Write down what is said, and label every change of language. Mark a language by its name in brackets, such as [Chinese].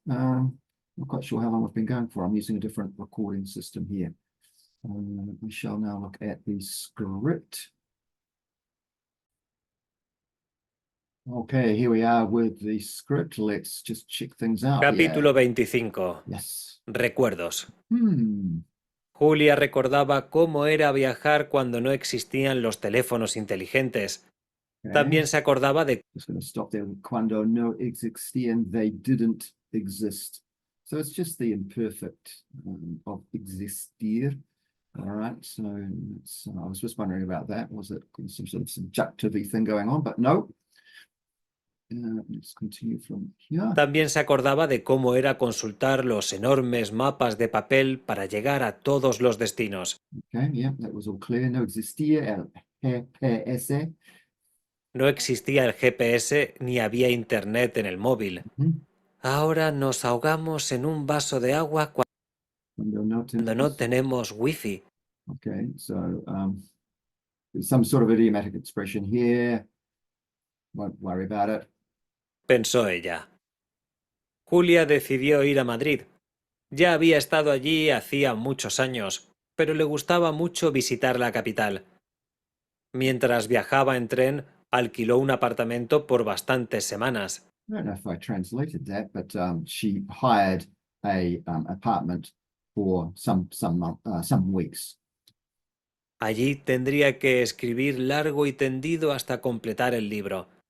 [English] Not quite sure how long we've been going for. I'm using a different recording system here. We shall now look at the script. Okay, here we are with the script. Let's just check things out. [Spanish] Capítulo 25. [English] Yes. [Spanish] Recuerdos. Hmm. Julia recordaba cómo era viajar cuando no existían los teléfonos inteligentes. [English] Okay. [Spanish] También se acordaba de [English] Just going to stop there. [Spanish] Cuando no existían, [English] they didn't exist. So it's just the imperfect of existir. All right, so I was just wondering about that. Was it some sort of subjunctive thing going on? But no. Let's continue from here. [Spanish] También se acordaba de cómo era consultar los enormes mapas de papel para llegar a todos los destinos. [English] Okay, yeah, that was all clear. [Spanish] No existía el GPS. No existía el GPS ni había internet en el móvil. Ahora nos ahogamos en un vaso de agua cuando no tenemos wifi. [English] Okay, so there's some sort of idiomatic expression here. Won't worry about it. [Spanish] Pensó ella. Julia decidió ir a Madrid. Ya había estado allí hacía muchos años, pero le gustaba mucho visitar la capital. Mientras viajaba en tren, alquiló un apartamento por bastantes semanas. [English] I don't know if I translated that, but she hired a apartment for some weeks. [Spanish] Allí tendría que escribir largo y tendido hasta completar el libro.